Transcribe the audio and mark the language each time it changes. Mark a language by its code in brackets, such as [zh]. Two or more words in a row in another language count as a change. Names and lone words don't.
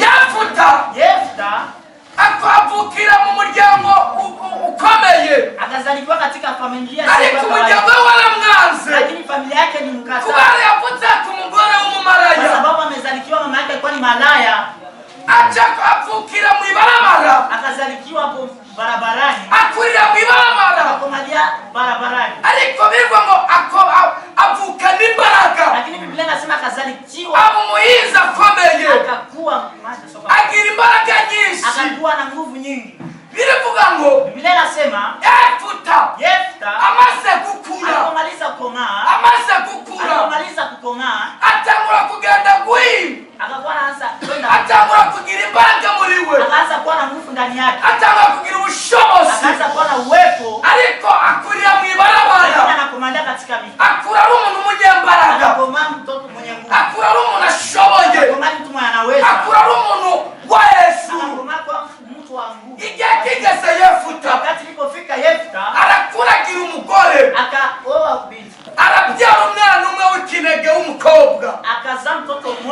[rw] Yefuta akavukira mu muryango ukomeye, [sw] Akazaliwa katika familia [rw] ariko umuryango we waramwanze [sw] lakini familia yake ni mkataa. [rw] kubera yavutse ku mugore [sw] Kwa [rw] w'umumaraya. [sw] sababu amezalikiwa mama yake alikuwa ni malaya. [rw] Aca avukira mu ibarabara, [sw] Akazalikiwa hapo barabarani. [rw] akurira mu ibarabara, [sw] Akakomalia barabarani. [rw] ariko bivuga ngo avuka n'imbaraga. [sw] Lakini Biblia inasema akazalikiwa [rw] Aba umuhinzi akomeye, [sw] akakuwa [rw] agira imbaraga nyinshi. [sw] akakuwa na nguvu nyingi. [rw] Biravuga ngo [sw] Biblia inasema [rw] Yefuta [sw] Yefta [rw] amaze gukura, [sw] alipomaliza kukomaa, alipomaliza kukomaa [rw] atangura kugenda guhinga, [sw] akakuwa anaanza kwenda, [rw] atangura kugira imbaraga muri we, [sw] akaanza kuwa na nguvu ndani yake, [rw] atangura kugira ubushobozi, [sw] akaanza kuwa na uwepo. [rw] ariko akurira mu ibarabara, [sw] Anakomalia katika miti, [rw] akura ari umuntu w'umunyembaraga, [sw] akakomaa mtoto mwenye nguvu, [rw] akura ari umuntu ashoboye, [sw] akakomaa mtu mwenye anaweza, [rw] akura ari umuntu wa Yesu. [sw] akakomaa kwa mtu wa nguvu. [rw] Igihe kigeze Yefuta [sw] Wakati ilipofika Yefta [rw] arakura, agira umugore, [sw] akaoa binti, [rw] arabyara umwana umwe w'ikinege w'umukobwa. [sw] akazaa mtoto